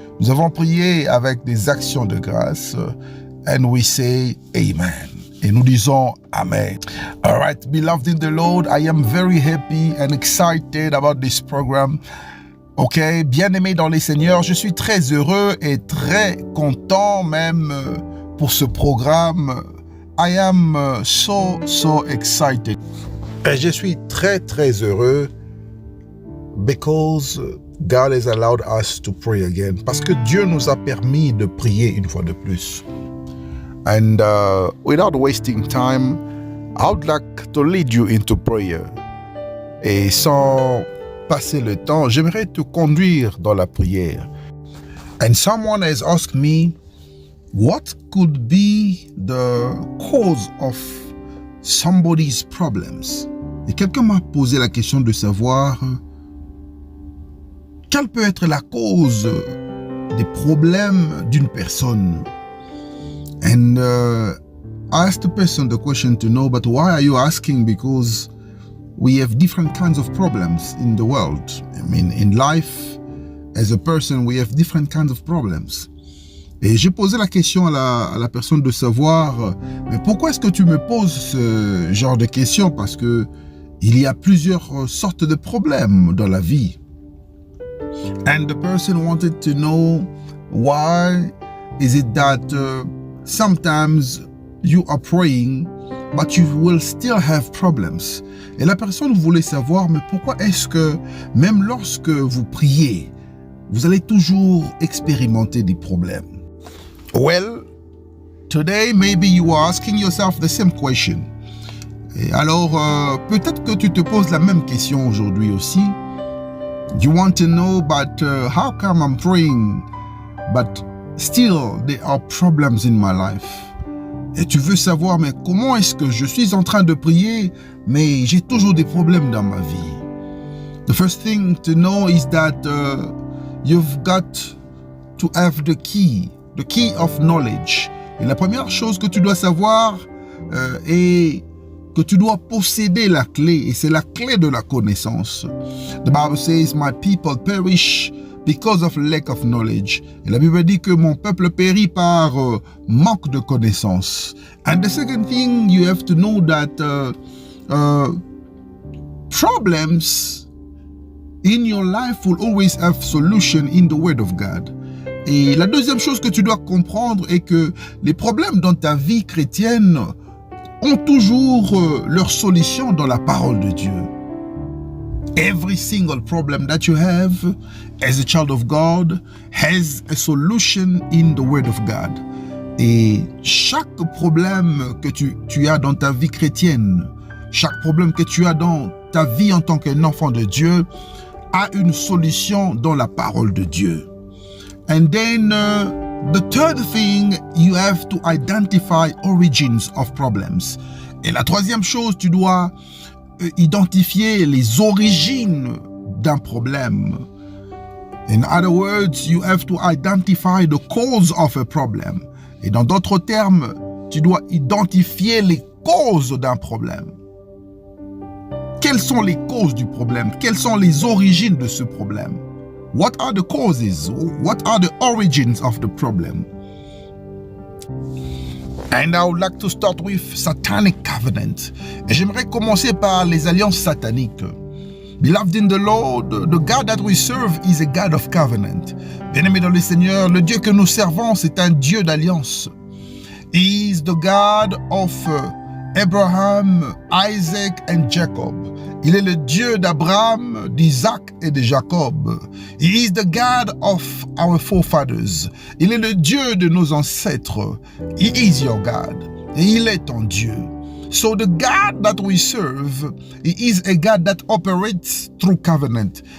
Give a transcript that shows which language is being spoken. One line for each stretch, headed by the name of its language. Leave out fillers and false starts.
French: Nous avons prié avec des actions de grâce.
English: And we say Amen.
French: Et nous disons Amen.
English: All right, beloved in the Lord, I am very happy and excited about this program.
French: Ok, bien-aimé dans les Seigneurs, je suis très heureux et très content même pour ce programme.
English: I am so excited.
French: Et je suis très heureux
English: because God has allowed us to pray again.
French: Parce que Dieu nous a permis de prier une fois de plus.
English: And without wasting time, I would like to lead you into prayer.
French: Et sans passer le temps, j'aimerais te conduire dans la prière.
English: And someone has asked me, what could be the cause of somebody's problems?
French: Et quelqu'un m'a posé la question de savoir quelle peut être la cause des problèmes d'une personne.
English: And I asked the person the question to know, but why are you asking? Because we have different kinds of problems in the world. I mean, in life, as a person, we have different kinds of problems.
French: Et j'ai posé la question à la personne de savoir, mais pourquoi est-ce que tu me poses ce genre de questions? Parce que il y a plusieurs sortes de problèmes dans la vie.
English: And the person wanted to know why is it that sometimes you are praying but you will still have problems.
French: Et la personne voulait savoir, mais pourquoi est-ce que même lorsque vous priez, vous allez toujours expérimenter des problèmes?
English: Well, today maybe you are asking yourself the same question.
French: Et alors, peut-être que tu te poses la même question aujourd'hui aussi.
English: You want to know, but how come I'm praying, but still there are problems in my life?
French: Et tu veux savoir, mais comment est-ce que je suis en train de prier, mais j'ai toujours des problèmes dans ma vie?
English: The first thing to know is that you've got to have the key of knowledge.
French: Et la première chose que tu dois savoir est que tu dois posséder la clé, et c'est la clé de la connaissance.
English: The Bible says, my people perish because of lack of knowledge.
French: Et la Bible dit que mon peuple périt par manque de connaissance.
English: And the second thing, you have to know that problems in your life will always have solution in the Word of God.
French: Et la deuxième chose que tu dois comprendre est que les problèmes dans ta vie chrétienne ont toujours leur solution dans la parole de Dieu.
English: Every single problem that you have as a child of God has a solution in the Word of God.
French: Et chaque problème que tu as dans ta vie chrétienne, chaque problème que tu as dans ta vie en tant qu'un enfant de Dieu a une solution dans la parole de Dieu.
English: And then the third thing, you have to identify origins of problems.
French: Et la troisième chose, tu dois identifier les origines d'un problème.
English: In other words, you have to identify the cause of a problem.
French: Et dans d'autres termes, tu dois identifier les causes d'un problème. Quelles sont les causes du problème? Quelles sont les origines de ce problème?
English: What are the causes? What are the origins of the problem? And I would like to start with satanic covenant.
French: Et j'aimerais commencer par les alliances sataniques.
English: Beloved in the Lord, the God that we serve is a God of covenant.
French: Bien-aimé dans le Seigneur, le Dieu que nous servons, c'est un Dieu d'alliance.
English: He is the God of Abraham, Isaac and Jacob.
French: Il est le Dieu d'Abraham, d'Isaac et de Jacob.
English: He is the God of our forefathers.
French: Il est le Dieu de nos ancêtres.
English: He is your God.
French: Et il est ton Dieu.
English: So the God that we serve, he is a God that operates through covenant.